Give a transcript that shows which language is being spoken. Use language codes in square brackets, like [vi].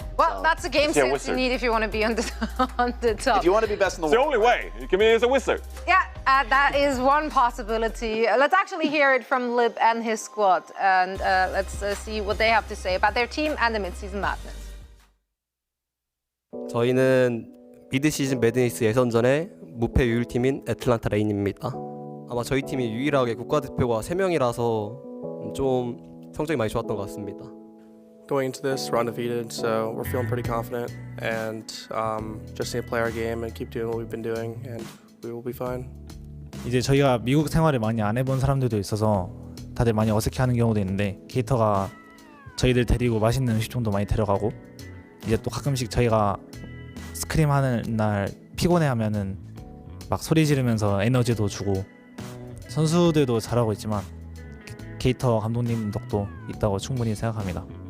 [en] Well, that's a game sense you need if you want to be on the top. If you want to be best in the world. It's the only way. You can be as a wizard. Yeah, that is one possibility. Let's actually hear it from Lip and his squad, and let's see what they have to say about their team and the Midseason Madness. [ko] 저희는 미드시즌 매드니스 예선전의 무패 유일팀인 애틀란타 레인입니다. 아마 저희 팀이 유일하게 국가대표가 3명이라서 좀 성적이 많이 좋았던 것 같습니다. [en] Going into this, we're undefeated, so we're feeling pretty confident, and just need to play our game and keep doing what we've been doing, and we will be fine. [ko] 이제 저희가 미국 생활을 많이 안 해본 사람들도 있어서 다들 많이 어색해하는 경우도 있는데 게이터가 저희들 데리고 맛있는 음식점도 많이 데려가고 이제 또 가끔씩 저희가 스크림하는 날 피곤해하면은 막 소리 지르면서 에너지도 주고 선수들도 잘하고 있지만 게이터 감독님 덕도 있다고 충분히 생각합니다.